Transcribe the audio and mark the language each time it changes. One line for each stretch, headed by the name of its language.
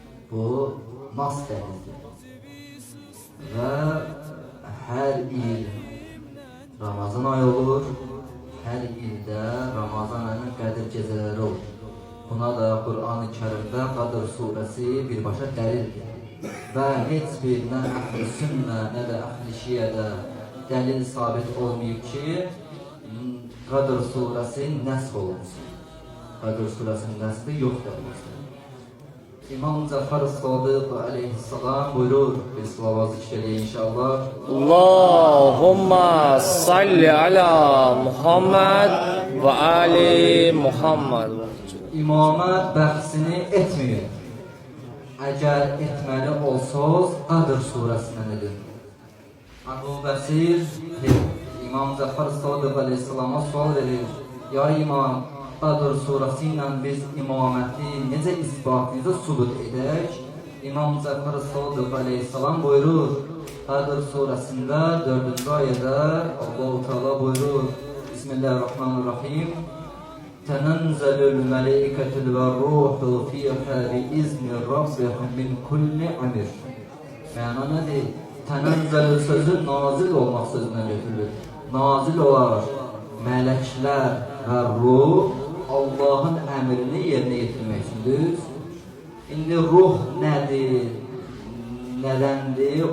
Azerbaijani: Bu nas denizdir. Ve her il Ramazan ayı olur. Her ilde Ramazan ayının Qədir geceleri olur. Buna da Kur'an-ı Kerim'de Kadir suresi birbaşa dəlildir. Ve heç bir nə əhl-i sünnə, nə də əhl-i şiyədə dəlil sabit olmayıb ki, Kadir suresi nəsx olunsun. Kadir suresinin nəsxi yoxdur. İmam Cafer Sadık aleyhisselam buyurur, bir salava zikredeyin inşallah.
Arabic: Allahumma salli ala Muhammed ve ali Muhammed.
Azerbaijani: İmamət bəhsini etmeyin. Eğer etmeli olsanız Kadir suresinden edin. Ebu Besir İmam Cafer Sadık aleyhisselama sual verir. Ya İmam, Kadir suresiyle biz imameti necə isbat, necə subut edək? İmam Cafer Sadık aleyhisselam buyurur. Kadir suresinde 4. ayədə Allah-u Teala buyurur.
Arabic: Bismillahirrahmanirrahim. تنزل الملائكة والروح فيها بإذن ربهم من كل أمر.
Azerbaijani: Məna nədir? Tənəzzəl sözü nazil olmaq sözündən götürülür. Nazil olar mələklər və ruh Allahın əmrini yerinə yetirmək üçündür. İndi ruh nədir? Nədəndir?